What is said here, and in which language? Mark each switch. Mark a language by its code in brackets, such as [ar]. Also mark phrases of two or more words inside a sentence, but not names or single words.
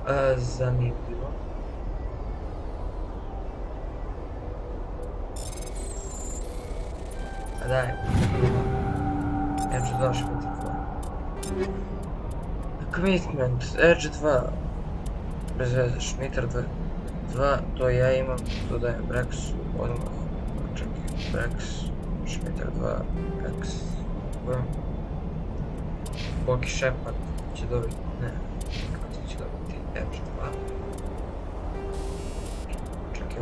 [sr] Zanimljivo. A daj. Edge 2 Schmitter 2. Commitment. Edge 2. Bez veze. Schmitter 2. To ja imam. To dajem Brexu. Odmah. Čekaj. Brex. Schmitter 2. Brex. Boki Shepard će dobiti. Ne. Kako će dobiti Edge 2. Čekaj.